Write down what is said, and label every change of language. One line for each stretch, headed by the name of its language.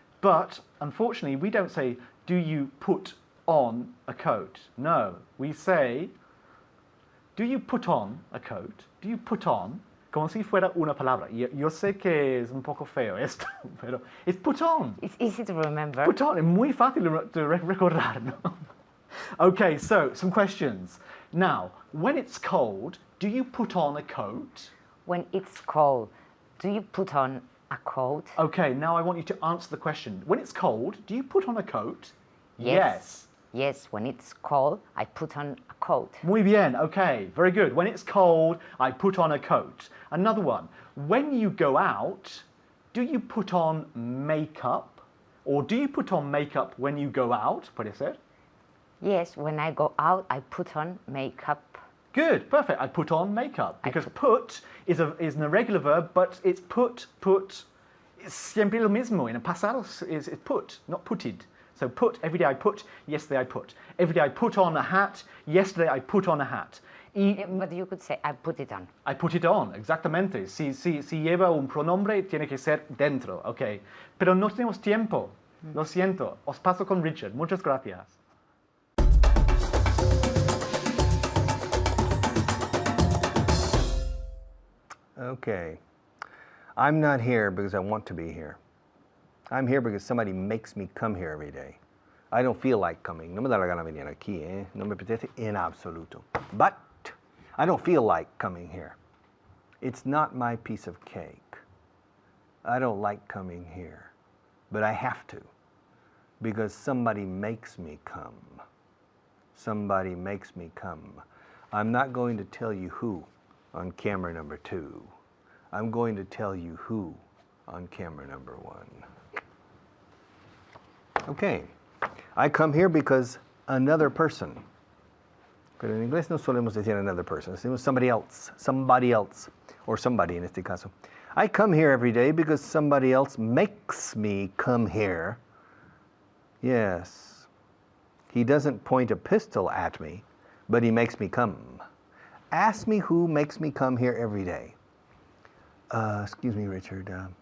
English: But unfortunately, we don't say, do you put on a coat? No, we say, do you put on a coat? Do you put on?
Spanish: Como si fuera una palabra. Yo sé que es un poco feo esto, pero es
English: put on. It's easy to remember. Put on,
Spanish: es muy fácil de recordar, ¿no?
English: Okay, so some questions. Now, when it's cold, do you put on a coat? When it's cold, do you put on a coat? Okay, now I want you to answer the question. When it's cold, do you put on a coat? Yes. Yes, when it's cold, I put on a coat.
Spanish: Muy bien,
English: okay, very good. When it's cold, I put on a coat. Another one. When you go out, do you put on makeup? Or do you put on makeup when you go out?
Spanish: Puede ser?
English: Yes, when I go out, I put on makeup. Good, perfect. I put on makeup. Because put is an irregular verb, but it's put. It's
Spanish: siempre lo mismo.
English: In a pasado is put, not putted. So put, every day I put, yesterday I put. Every day I put on a hat, yesterday I put on a hat. But you could say, I put it on. I put it on,
Spanish: exactamente. Si lleva un pronombre, tiene que ser dentro, ok. Pero no tenemos tiempo. Lo siento. Os paso con Richard. Muchas gracias.
English: Okay. I'm not here because I want to be here. I'm here because somebody makes me come here every day. I don't feel like coming.
Spanish: No me da la gana venir aquí, eh? No me apetece en absoluto.
English: But I don't feel like coming here. It's not my piece of cake. I don't like coming here. But I have to. Because somebody makes me come. Somebody makes me come. I'm not going to tell you who on camera number 2. I'm going to tell you who on camera number 1. Okay, I come here because another person
Spanish: Pero en inglés no solemos decir
English: another person,
Spanish: decimos
English: somebody else,
Spanish: or somebody en este caso.
English: I come here every day because somebody else makes me come here. Yes. He doesn't point a pistol at me, but he makes me come. Ask me who makes me come here every day. Excuse me, Richard.